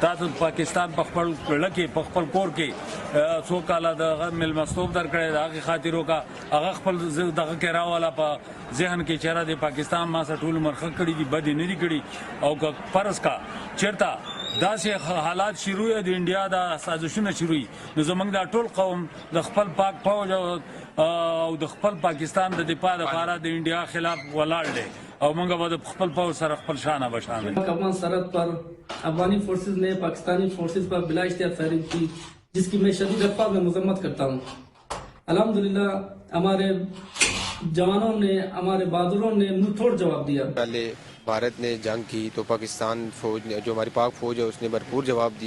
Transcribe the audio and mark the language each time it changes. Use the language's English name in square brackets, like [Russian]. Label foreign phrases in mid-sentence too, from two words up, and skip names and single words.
[Pashto] تا ته پاکستان په خپل زړه کې په خپل کور کې څو کاله د هغه میلمستوب درکړی د هغې خاطر وکړه هغه خپل دغه کې راوله په ذهن کې چېرې د پاکستان ما سره ټول عمر ښه کړي دي بد یې نه دي کړي او که فرض کا چېرته داسې حالات شروع د انډیا د سازشونه شروع نو زموږ دا ټول قوم د خپل پاک فوج او د خپل پاکستان د دفاع لپاره د انډیا خلاف ولاړ دی او موږ به د خپل فوج سره خپل شانه بشانه. [Urdu] افغان سرحد پر افغانی فورسز نے پاکستانی فورسز پر بلا اشتہار فائرنگ کی جس کی میں شدید الفاظ میں مذمت کرتا ہوں. الحمدللہ ہمارے جوانوں نے ہمارے بہادروں نے منہ توڑ جواب دیا. پہلے بھارت نے جنگ کی تو پاکستان فوج نے جو ہماری پاک فوج ہے اس نے بھرپور جواب دیا.